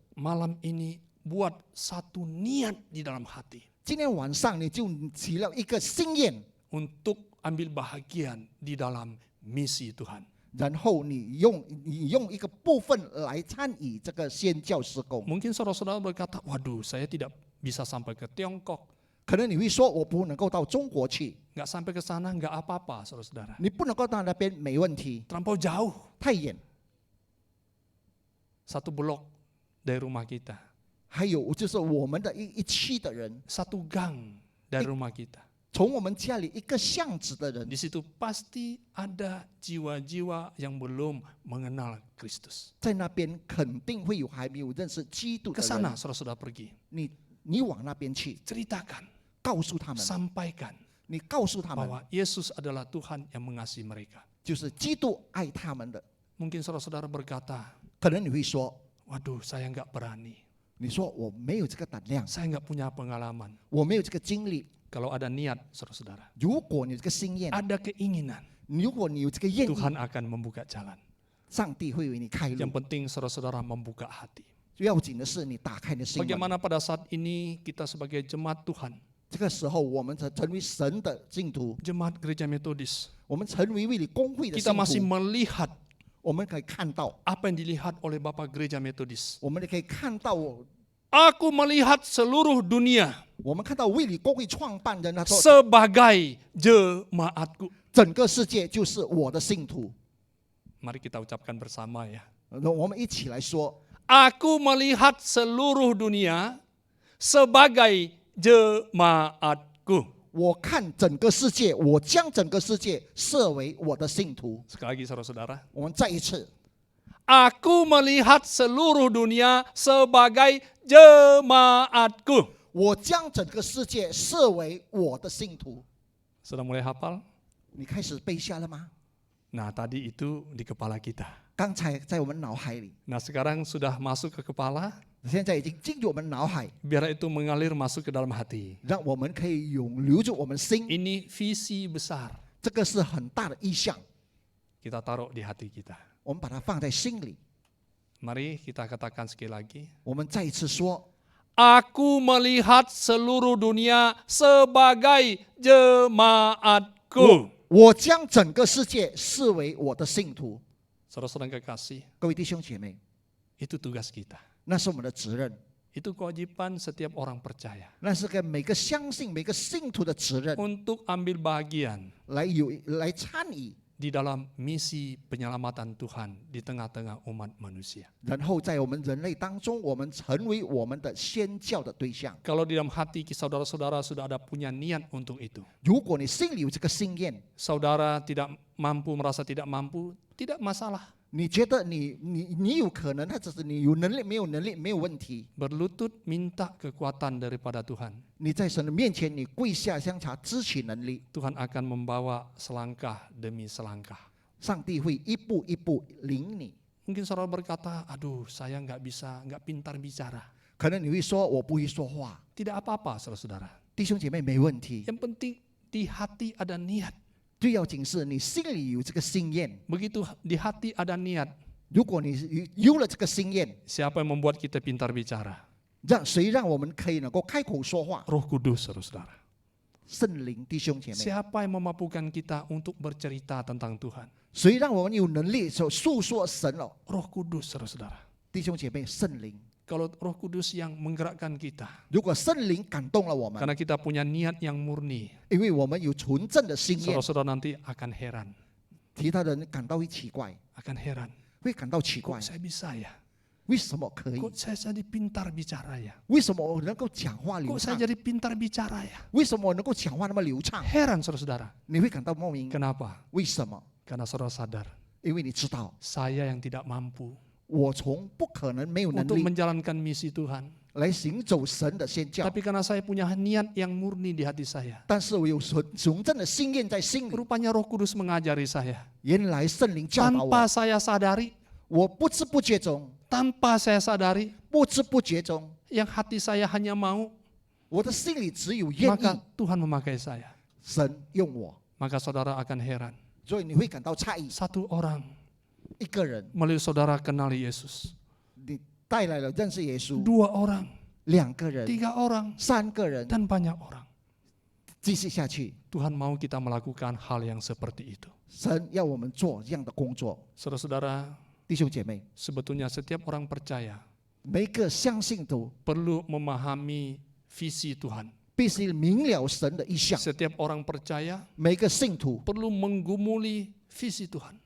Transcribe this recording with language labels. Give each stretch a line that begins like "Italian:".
Indonesian: Malam ini buat satu niat di dalam hati
Chinese: 今天晚上你就起了一个心愿，
Indonesian: untuk ambil bahagian di dalam misi Tuhan.
Chinese: 然后你用一个部分来参与这个宣教事工。
Indonesian: Mungkin saudara-saudara berkata, waduh saya tidak bisa sampai ke Tiongkok.
Chinese: 可能你会说，我不能够到中国去，
Indonesian: Nggak sampai ke sana nggak apa-apa, saudara-saudara.
Chinese: 你不能够到那边没问题，
Indonesian: Terlampau jauh,
Chinese: 太远。
Indonesian: satu blok dari rumah kita,
Chinese: 还有就是我们的一区的人，
Indonesian: satu gang dari rumah kita.
Chinese: 从我们家里一个巷子的人，
Indonesian: Di situ pasti ada jiwa-jiwa yang belum mengenal Kristus.
Chinese: 在那边肯定会有还没有认识基督
Indonesian: Ke
Chinese: 的
Indonesian: sana
Chinese: 人。
Indonesian: saudara-saudara pergi,
Chinese: 你往那边去，
Indonesian: ceritakan,
Chinese: 告诉他们，
Indonesian: sampaikan.
Chinese: 你告诉他们，
Indonesian: bahwa Yesus adalah Tuhan yang mengasihi mereka.
Chinese: 就是基督爱他们的。
Indonesian: Mungkin saudara-saudara berkata,
Chinese: 可能你会说，
Indonesian: waduh saya nggak berani,
Chinese: 你说我没有这个胆量，
Indonesian: saya nggak punya pengalaman.
Chinese: 我没有这个经历。
Indonesian: Kalau ada niat saudara-saudara,
Chinese: 如果你有这个心愿，
Indonesian: ada keinginan,
Chinese: 如果你有这个愿意，
Indonesian: Tuhan akan membuka jalan.
Chinese: 上帝会为你开
Indonesian: Yang
Chinese: 路。
Indonesian: penting saudara-saudara membuka hati.
Chinese: 要紧的是你打开你的心门。
Indonesian: Bagaimana pada saat ini kita sebagai jemaat Tuhan,
Chinese: 这个时候，我们才成为神的信徒，
Indonesian: jemaat gereja Metodis,
Chinese: 我们成为为你公会的
Indonesian: kita
Chinese: 信徒。
Indonesian: melihat
Chinese: 我们可以看到，
Indonesian: apa yang dilihat oleh Bapak Gereja Metodis.
Chinese: 我们也可以看到，
Indonesian: Aku melihat seluruh dunia
Chinese: 我们看到为你公会创办人他说，
Indonesian: sebagai jemaatku.
Chinese: 整个世界就是我的信徒。
Indonesian: Mari kita ucapkan bersama ya.
Chinese: 我们一起来说，
Indonesian: Aku melihat seluruh dunia sebagai jemaatku.
Chinese: 我看整个世界，我将整个世界设为我的信徒。
Indonesian: Sekali lagi saudara-saudara.
Chinese: 我们再一次，
Indonesian: Aku melihat seluruh dunia sebagai jemaatku.
Chinese: 我将整个世界设为我的信徒。
Indonesian: Sudah mulai hafal?
Chinese: 你开始背下了吗？
Indonesian: Nah tadi itu di kepala kita.
Chinese: 刚才在我们脑海里，
Indonesian: Nah sekarang sudah masuk ke kepala,
Chinese: 现在已经进入我们脑海，
Indonesian: biar itu mengalir masuk ke dalam hati.
Chinese: 让我们可以永留住我们心。
Indonesian: Ini visi besar.
Chinese: 这个是很大的意向，
Indonesian: Kita taruh di hati kita.
Chinese: 我们把它放在心里。
Indonesian: Mari kita katakan sekali lagi.
Chinese: 我们再一次说，
Indonesian: Aku melihat seluruh dunia sebagai jemaatku.
Chinese: 我将整个世界视为我的信徒。
Indonesian: Saudara-saudara yang kekasih,
Chinese: 各位弟兄姐妹，
Indonesian: itu tugas kita.
Chinese: 那是我们的责任，
Indonesian: Itu kewajiban setiap orang percaya
Chinese: 那是给每个相信、每个信徒的责任，
Indonesian: untuk ambil bagian
Chinese: 来参与，
Indonesian: di dalam misi penyelamatan Tuhan di tengah-tengah umat manusia.
Chinese: 然后在我们人类当中，我们成为我们的宣教的对象。
Indonesian: Kalau di dalam hati saudara-saudara sudah ada punya niat untuk itu,
Chinese: 如果你心里有这个心愿，
Indonesian: saudara tidak mampu, merasa tidak mampu, tidak masalah.
Chinese: 你觉得你有可能，或者是你有能力没有能力没有问题，
Indonesian: Berlutut minta kekuatan daripada Tuhan.
Chinese: 你在神的面前，你跪下相查，支取能力，
Indonesian: Tuhan akan membawa selangkah demi selangkah.
Chinese: 上帝会一步一步领你。
Indonesian: Mungkin saudara berkata, aduh saya nggak bisa, nggak pintar bicara.
Chinese: 可能你会说我不会说话，
Indonesian: Tidak apa-apa saudara-saudara.
Chinese: 弟兄姐妹没问题，
Indonesian: Yang penting di hati ada niat.
Chinese: 最要紧是你心里有这个心愿。
Indonesian: Begitu di hati ada niat,
Chinese: 如果你有了这个心愿，
Indonesian: siapa yang membuat kita pintar bicara?
Chinese: 谁让我们可以能够开口说话？
Indonesian: Roh Kudus saudara-saudara.
Chinese: 圣灵，弟兄姐妹，
Indonesian: Siapa yang memampukan kita untuk bercerita tentang Tuhan?
Chinese: 谁让我们有能力诉说神了？
Indonesian: Roh Kudus saudara-saudara.
Chinese: 弟兄姐妹，圣灵。
Indonesian: Kalau Roh Kudus yang menggerakkan kita,
Chinese: 如果圣灵感动了我们，
Indonesian: karena kita punya niat yang murni,
Chinese: 因为我们有纯正的心愿，
Indonesian: saudara-saudara nanti akan heran,
Chinese: 其他人感到会奇怪，
Indonesian: akan heran.
Chinese: 会感到奇怪
Indonesian: Kok，saya bisa ya?
Chinese: 为什么可以？
Indonesian: Kok saya jadi pintar bicara ya?
Chinese: 为什么我能够讲话流
Indonesian: Kok saya
Chinese: 畅？
Indonesian: jadi pintar bicara ya?
Chinese: 为什么我能够讲话那么流畅？
Indonesian: Heran saudara-saudara.
Chinese: 你会感到莫名，
Indonesian: Kenapa?
Chinese: 为什么？
Indonesian: Karena saudara sadar,
Chinese: 因为你知道，
Indonesian: saya yang tidak mampu
Chinese: 我从不可能没有能
Indonesian: untuk
Chinese: 力
Indonesian: menjalankan misi Tuhan.
Chinese: 来行走神的宣教，
Indonesian: Tapi karena saya punya niat yang murni di hati saya,
Chinese: 但是我有纯正的心愿在心里。
Indonesian: rupanya Roh Kudus mengajari saya.
Chinese: 原来圣灵教导
Indonesian: Tanpa
Chinese: 我，
Indonesian: saya sadari,
Chinese: 我不知不觉中，
Indonesian: tanpa saya sadari,
Chinese: 不知不觉中，
Indonesian: yang hati saya hanya mau,
Chinese: 我的心里只有愿
Indonesian: maka
Chinese: 意，
Indonesian: Tuhan memakai saya.
Chinese: 神用我，
Indonesian: Maka saudara akan heran.
Chinese: 所以你会感到诧异。
Indonesian: Satu orang
Chinese: 一个人，
Indonesian: melalui saudara kenali Yesus.
Chinese: 你带来了认识耶稣，
Indonesian: Dua orang,
Chinese: 两个人、
Indonesian: tiga orang,
Chinese: 三个人，
Indonesian: dan banyak orang.
Chinese: 继续下去，
Indonesian: Tuhan mau kita melakukan hal yang seperti itu.
Chinese: 神要我们做这样的工作。
Indonesian: Saudara-saudara,
Chinese: 弟兄姐妹，
Indonesian: sebetulnya setiap orang percaya
Chinese: 每一个相信都
Indonesian: perlu memahami visi Tuhan.
Chinese: 必须明了神的意向，
Indonesian: Setiap orang percaya
Chinese: 每一个信徒
Indonesian: perlu menggumuli visi Tuhan.